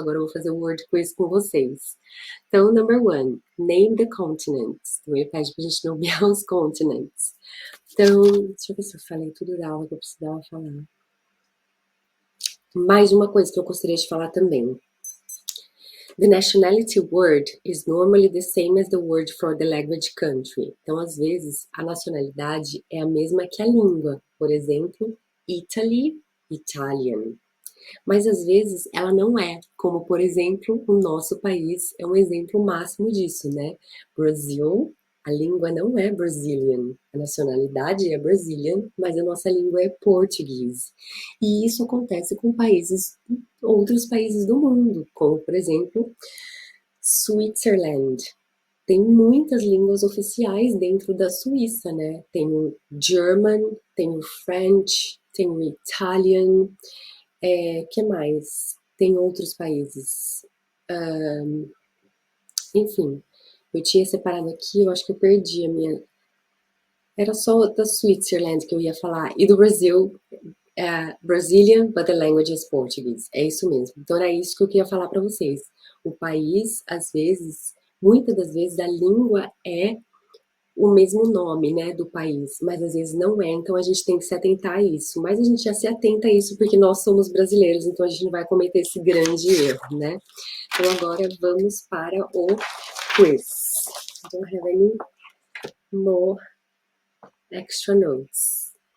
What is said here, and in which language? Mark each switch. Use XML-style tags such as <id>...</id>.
<pt>Agora eu vou fazer o word quiz com vocês. Então,</pt> <en>number 1, name the continents.</en> <pt>Então ele pede pra gente nomear os continents. Então, deixa eu ver se eu falei tudo da aula que eu precisava falar. Mais uma coisa que eu gostaria de falar também.</pt> <en>The nationality word is normally the same as the word for the language country.</en> <pt>Então, às vezes, a nacionalidade é a mesma que a língua. Por exemplo, Italy, Italian. Mas, às vezes, ela não é. Como, por exemplo, o nosso país é um exemplo máximo disso, né? Brasil, a língua não é Brazilian. A nacionalidade é Brazilian, mas a nossa língua é português. E isso acontece com outros países do mundo, como, por exemplo, Switzerland. Tem muitas línguas oficiais dentro da Suíça, né? Tem o German, tem o French, tem o Italian, que mais? Tem outros países. Enfim, eu tinha separado aqui, eu acho que eu perdi a minha... Era só da Switzerland que eu ia falar. E do Brasil,</pt> <en>Brazilian, but the language is Portuguese.</en> <pt>É isso mesmo. Então era isso que eu queria falar para vocês. O país, às vezes, muitas das vezes, a língua é o mesmo nome, né, do país, mas às vezes não é, então a gente tem que se atentar a isso. Mas a gente já se atenta a isso porque nós somos brasileiros, então a gente não vai cometer esse grande erro, né? Então agora vamos para o quiz.</pt> <en>I don't have any more extra notes.</en>